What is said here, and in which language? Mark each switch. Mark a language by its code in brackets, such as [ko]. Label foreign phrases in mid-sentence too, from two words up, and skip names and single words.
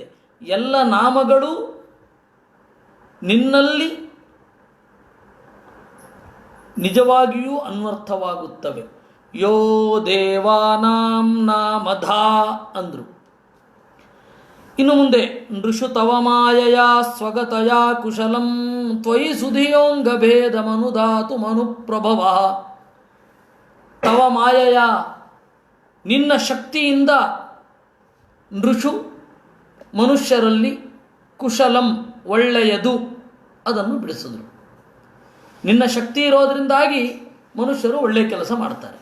[kn] ಎಲ್ಲ ನಾಮಗಳು ನಿನ್ನಲ್ಲಿ ನಿಜವಾಗಿಯೂ ಅನ್ವರ್ಥವಾಗುತ್ತವೆ. [sa] ಯೋ ದೇವಾನಾಂ ನಾಮಧಾ ಅಂದರು. ಇನ್ನು ಮುಂದೆ ನೃಷು ತವ ಮಾಯಯ ಸ್ವಗತಯ ಕುಶಲಂ ತ್ವಯಿ ಸುಧಿಯೋಂಗ ಭೇದ ಮನುಧಾತು ಮನುಪ್ರಭವ. ತವ ಮಾಯಯ [kn] ನಿನ್ನ ಶಕ್ತಿಯಿಂದ ನೃಷು ಮನುಷ್ಯರಲ್ಲಿ ಕುಶಲಂ ಒಳ್ಳೆಯದು ಅದನ್ನು ಬಿಡಿಸಿದ್ರು. ನಿನ್ನ ಶಕ್ತಿ ಇರೋದರಿಂದಾಗಿ ಮನುಷ್ಯರು ಒಳ್ಳೆಯ ಕೆಲಸ ಮಾಡ್ತಾರೆ.